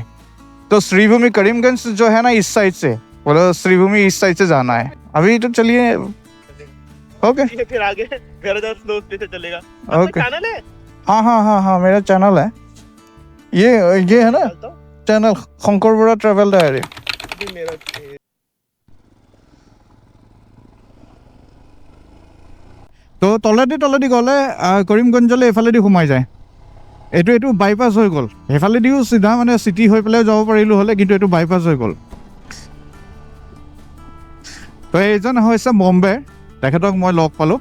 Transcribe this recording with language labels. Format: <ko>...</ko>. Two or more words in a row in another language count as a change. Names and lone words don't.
<hi>तो श्रीभूमि करीमगंज जो है ना, इस साइड से बोलो, श्रीभूमि इस साइड से जाना है। अभी तो चलिए, ओके। फिर आगे मेरा जो स्लो से चलेगा। ओके। चैनल है? हाँ, मेरा चैनल है। ये है ना चैनल, शंकर बड़ा ट्रैवल डायरी। मेरा</hi> <as>তো তলেদি গ'লে কৰিমগঞ্জলৈ এইফালেদি সোমাই যায়। এইটো বাইপাছ হৈ গ'ল। সেইফালেদিও চিধা মানে চিটি হৈ পেলাই যাব পাৰিলোঁ হ'লে, কিন্তু এইটো বাইপাছ হৈ গ'ল। তো এইজন হৈছে বম্বে, তেখেতক মই লগ পালোঁ।</as>